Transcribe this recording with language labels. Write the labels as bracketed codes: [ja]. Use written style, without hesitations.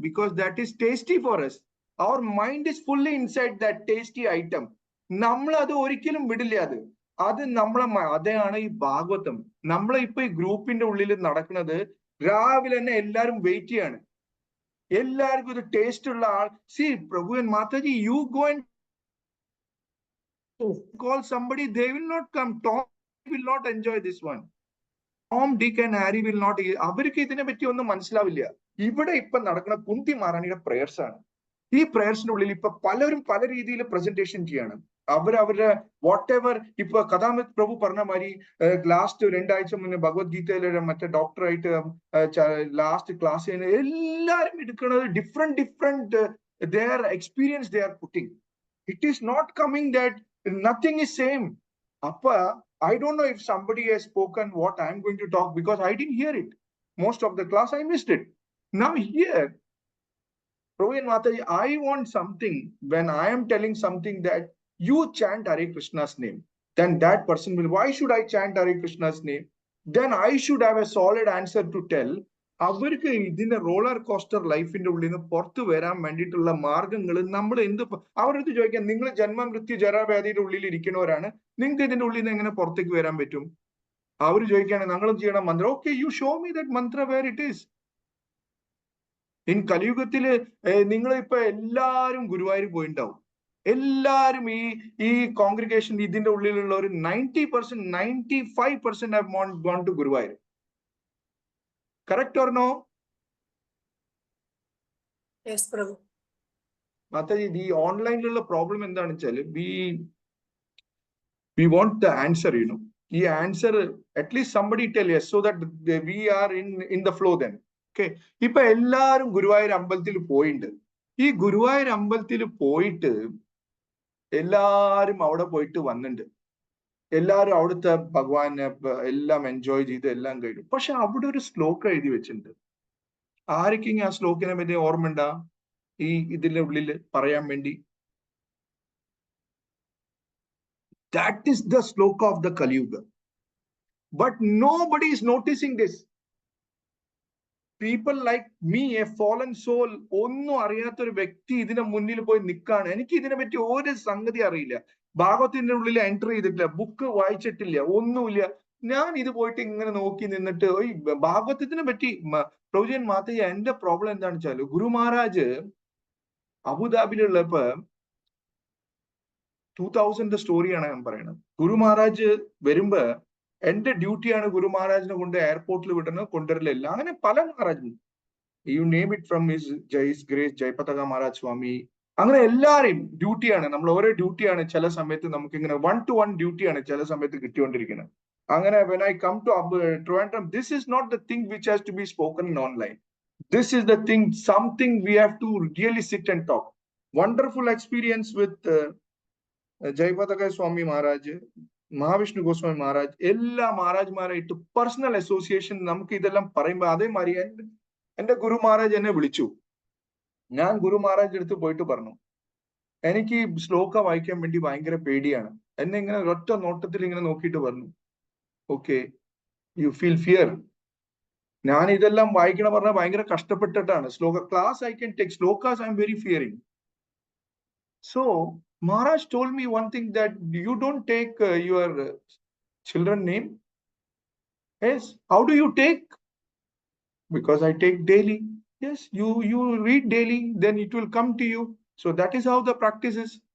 [en] Because that is tasty for us. Our mind is fully inside that tasty item. [ml] നമ്മൾ അത് ഒരിക്കലും വിടില്ല. അത് അതാണ് ഈ ഭാഗവതം. നമ്മളെ ഇപ്പൊ ഈ ഗ്രൂപ്പിന്റെ ഉള്ളിൽ നടക്കുന്നത് രാവിലെ തന്നെ എല്ലാരും വെയിറ്റ് ചെയ്യാണ്. എല്ലാവർക്കും ഒരു ടേസ്റ്റ് ഉള്ള ആൾ. [en] See Prabhu and Mataji, you go and call somebody, they will not come. Tom will not enjoy this one. Tom, Dick and Harry will not. [ml] അവർക്ക് ഇതിനെ പറ്റി ഒന്നും മനസ്സിലാവില്ല. ഇവിടെ ഇപ്പൊ നടക്കുന്ന കുന്തി മഹാറാണിയുടെ പ്രേയേഴ്സ് ആണ്. ഈ പ്രേയേഴ്സിന്റെ ഉള്ളിൽ ഇപ്പൊ പലരും പല രീതിയിൽ പ്രസന്റേഷൻ ചെയ്യാണ്. അവരുടെ വാട്ട് എവർ. ഇപ്പൊ കഥാമിത് പ്രഭു പറഞ്ഞ മാതിരി ലാസ്റ്റ് 2 ആഴ്ച മുന്നേ ഭഗവത്ഗീതയിലെ മറ്റേ ഡോക്ടറായിട്ട് ലാസ്റ്റ് ക്ലാസ് ചെയ്യുന്ന എല്ലാരും എടുക്കുന്നത് different [en] their experience they are putting. It is not coming that nothing is same. Appa, I don't know if somebody has spoken what I am going to talk, because I didn't hear it. Most of the class I missed it. Now here, Prabhu and Mataji, I want something. When I am telling something that you chant Hare Krishna's name, then that person will, why should I chant Hare Krishna's name? Then I should have a solid answer to tell [ml] അവർക്ക് ഇതിന്റെ roller coaster ലൈഫിന്റെ ഉള്ളിൽ നിന്ന് പുറത്തു വരാൻ വേണ്ടിയിട്ടുള്ള മാർഗങ്ങൾ നമ്മൾ അവരടുത്ത് ചോദിക്കാം, നിങ്ങൾ ജന്മമൃത്യു ജരാവ്യാധിയുടെ ഉള്ളിൽ ഇരിക്കുന്നവരാണ്, നിങ്ങൾക്ക് ഇതിന്റെ ഉള്ളിൽ നിന്ന് എങ്ങനെ പുറത്തേക്ക് വരാൻ പറ്റും? അവർ ചോദിക്കുകയാണ് ഞങ്ങളും ചെയ്യണം മന്ത്രം. [en] Okay, you show me that mantra where it is. [ml] In കലിയുഗത്തില് നിങ്ങൾ ഇപ്പൊ എല്ലാരും ഗുരുവായൂർ പോയിണ്ടാവും. എല്ലാരും ഈ കോൺഗ്രിഗേഷൻ ഇതിന്റെ ഉള്ളിലുള്ള ഒരു 90%, 95% [en] have gone to [ml] Guruvayur. [en] Correct or no? Yes, Prabhu. [ml] Mataji, ഈ ഓൺലൈനിലുള്ള പ്രോബ്ലം എന്താണെന്ന് വെച്ചാൽ [en] we want the answer, ഈ answer at least somebody tell us so that we are in the flow then. [ml] Okay, ഇപ്പൊ എല്ലാരും ഗുരുവായൂർ അമ്പലത്തിൽ പോയിട്ടുണ്ട്. ഈ ഗുരുവായൂർ അമ്പലത്തിൽ പോയിട്ട് എല്ലാരും അവിടെ പോയിട്ട് വന്നിട്ടുണ്ട്. എല്ലാരും അവിടുത്തെ ഭഗവാനെ എല്ലാം എൻജോയ് ചെയ്ത് എല്ലാം കഴിഞ്ഞു. പക്ഷെ അവിടെ ഒരു ശ്ലോകം എഴുതി വെച്ചിട്ടുണ്ട്. ആർക്കെങ്കിലും ആ ശ്ലോകിനെ പറ്റി ഓർമ്മയുണ്ടാ? ഇതിന്റെ ഉള്ളിൽ പറയാൻ വേണ്ടി. [en] That is the sloka of the Kali Yuga. But nobody is noticing this. People like me, a fallen soul, [ml] ഒന്നും അറിയാത്തൊരു വ്യക്തി ഇതിന്റെ മുന്നിൽ പോയി നിൽക്കാണ്. എനിക്ക് ഇതിനെ പറ്റി ഒരു സംഗതി അറിയില്ല. ഭാഗവതത്തിന്റെ ഉള്ളിൽ എൻറ്റർ ചെയ്തിട്ടില്ല, ബുക്ക് വായിച്ചിട്ടില്ല, ഒന്നുമില്ല. ഞാൻ ഇത് പോയിട്ട് ഇങ്ങനെ നോക്കി നിന്നിട്ട് ഈ ഭാഗവതത്തിനെ പറ്റി പ്രഭുജൻ മാതയ്യ, എന്റെ പ്രോബ്ലം എന്താണെന്ന് വെച്ചാൽ ഗുരു മഹാരാജ് അബുദാബിയിലുള്ളപ്പോ 2000 സ്റ്റോറിയാണ് ഞാൻ പറയുന്നത്. ഗുരു മഹാരാജ് വരുമ്പോ എന്റെ ഡ്യൂട്ടിയാണ് ഗുരു മഹാരാജിനെ കൊണ്ട് എയർപോർട്ടിൽ വിടുന്നത്, കൊണ്ടുവരലില്ല. അങ്ങനെ പല മഹാരാജും, [en] you name it from his ജയ്സ് grace [ml] ജയപതാക Maharaj സ്വാമി, അങ്ങനെ എല്ലാരെയും ഡ്യൂട്ടിയാണ്. നമ്മൾ ഓരോ ഡ്യൂട്ടിയാണ് ചില സമയത്ത് നമുക്ക് ഇങ്ങനെ 1-to-1 ഡ്യൂട്ടിയാണ് ചില സമയത്ത് കിട്ടിക്കൊണ്ടിരിക്കുന്നത്. [en] അങ്ങനെ when I come to Trivandrum, this is not the thing which has to be spoken in online. This is the thing, something we have to really sit and talk. Wonderful experience with Jayapataka Swami Maharaj, Mahavishnu Goswami Maharaj, എല്ലാ മഹാരാജ്മാരായിട്ട് personal association. [ml] നമുക്ക് ഇതെല്ലാം പറയുമ്പോൾ അതേമാതിരി എന്റെ ഗുരു മഹാരാജ് എന്നെ വിളിച്ചു. ഞാൻ ഗുരു മഹാരാജ് അടുത്ത് പോയിട്ട് പറഞ്ഞു, എനിക്ക് ശ്ലോക വായിക്കാൻ വേണ്ടി ഭയങ്കര പേടിയാണ്. എന്നെ ഇങ്ങനെ ഒറ്റ നോട്ടത്തിൽ ഇങ്ങനെ നോക്കിയിട്ട് പറഞ്ഞു, [en] Okay, you feel fear. [ml] ഞാൻ ഇതെല്ലാം വായിക്കണ പറഞ്ഞാൽ ഭയങ്കര കഷ്ടപ്പെട്ടിട്ടാണ്. [en] Shloka class I can take, shlokas I am very fearing. So Maharaj told me one thing, that you don't take your children name. Yes, how do you take? Because I take daily. Yes, you read daily, then it will come to you. So that is how the practice is.